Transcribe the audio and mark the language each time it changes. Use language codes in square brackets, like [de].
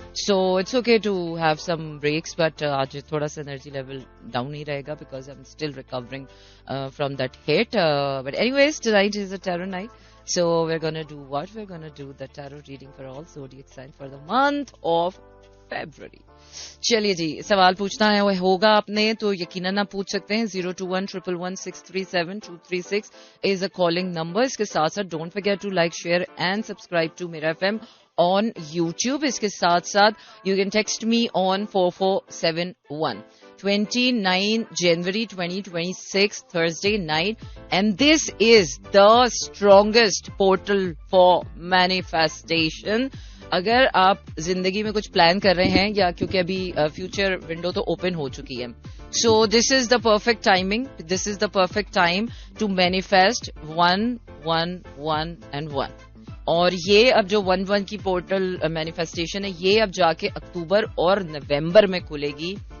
[en] so it's okay to have some breaks, but [hi] आज थोड़ा सा एनर्जी लेवल डाउन ही रहेगा [en] Because I am still recovering from that hit. But anyways, tonight is a tarot night. So we're gonna do what? We're gonna do the tarot reading for all zodiac signs for the month of February. [hi] चलिए जी, सवाल पूछना है वो होगा आपने तो यकीनन आप पूछ सकते हैं. [en] 02111637236 is a calling number. [hi] इसके साथ साथ [en] Don't forget to like, share and subscribe to मेरा FM on YouTube. [hi] इसके साथ साथ [en] you can text me on 4471. 29 January 2026 Thursday night, and this is the strongest portal for manifestation. [hi] अगर आप जिंदगी में कुछ प्लान कर रहे हैं या क्योंकि अभी फ्यूचर विंडो तो ओपन हो चुकी है, [en] So this is the perfect timing, this is the perfect time to manifest 1 1 1 and 1. [hi] और ये अब जो 1-1 की पोर्टल मैनिफेस्टेशन है ये अब जाके अक्टूबर और नवंबर में खुलेगी.